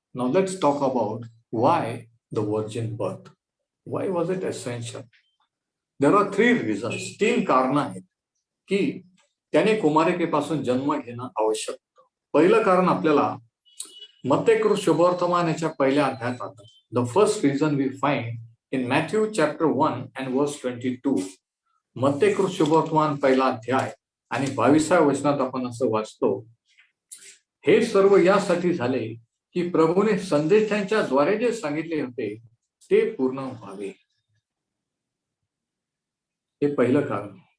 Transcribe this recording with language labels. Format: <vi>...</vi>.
<en>Now let's talk about why the virgin birth. Why was it essential? There are 3 reasons.</en> <mr>3 कारणं आहेत की त्याने कुमारिकेपासून जन्म घेणं आवश्यक होतं. पहिलं कारण आपल्याला मत्तेकृत शुभवर्तमान याच्या पहिल्या अध्यायात</mr> <en>The first reason we find in Matthew chapter 1 and verse 22.</en> <mr>मत्तेकृत शुभवर्तमान पहिला अध्याय आणि 22व्या वचनात आपण असं वाचतो, हे सर्व यासाठी झाले की प्रभूने संदेशांच्या द्वारे जे सांगितले होते ते पूर्ण व्हावे. हे पहिलं कारण.</mr>